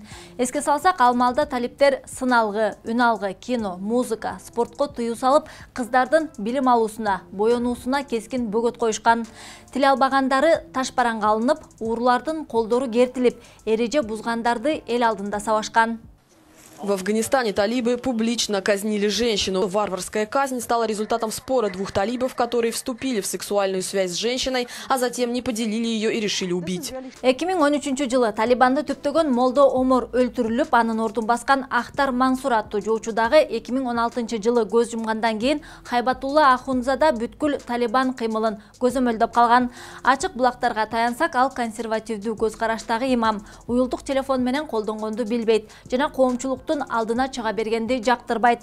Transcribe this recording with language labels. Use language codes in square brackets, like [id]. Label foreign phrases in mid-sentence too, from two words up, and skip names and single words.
[ky] Эске салсак, ал маалда талиптер сыналгы, үн алгы, кино, музыка, спортко тыюу салып, кыздардын билим алуусуна, боенуусуна кескин бөгөт коюшкан. Тил албагандары ташбаранга алынып, уурулардын колдору кертилип, эреже бузгандарды эл алдында сабашкан. [ru] В Афганистане талибы публично казнили женщину. Варварская казнь стала результатом спора двух талибов, которые вступили в сексуальную связь с женщиной, а затем не поделили ее и решили убить. [ky] 2013 жылы Талибанды түптөгөн Молдо Омор өлтүрүлүп, анын ордун баскан Ахтар Мансур аттуу жоочудагы 2016 жылы көз жумгандан кийин Хайбатулла Ахунзада бүткүл Талибан кыймылын көзөмөлдөп калган. Ачык булактарга таянсак, ал консервативдүү көз караштагы имам, уюлдук телефон менен колдонгонду билбейт жана коомчулук алдына чыга бергенди жактырбайт.